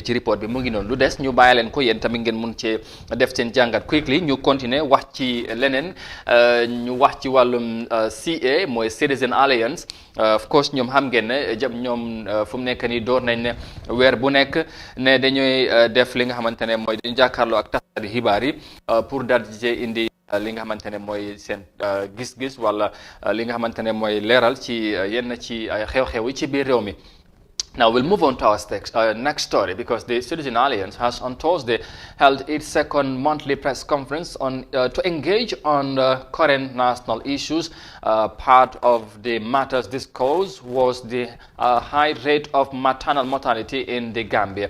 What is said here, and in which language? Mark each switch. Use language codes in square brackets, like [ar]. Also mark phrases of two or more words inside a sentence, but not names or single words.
[wo] ci report bi mu ngi noonu lu des ñu bàyyi leen ko yéen tamit ngeen mun cee def seen jàngat quickly ñu continuer wax ci leneen ñu wax ci wàllum CA mooy Citizen Alliance [en] of course [wo] ñoom xam ngeen ne ñoom fu mu nekk nii door nañ ne weer bu nekk ne dañuy def li nga xamante ne mooy dañu jàkkaarloo ak tasaari xibaar yi pour daal di indi li nga xamante ne mooy seen gis-gis wala li nga xamante ne mooy leeral ci yenn ci xew-xew yi ci biir réew mi. [en] Now we'll move on to our next story because the Citizen Alliance has on Thursday held its second monthly press conference to engage on current national issues. Part of the matters discussed was the high rate of maternal mortality in the Gambia.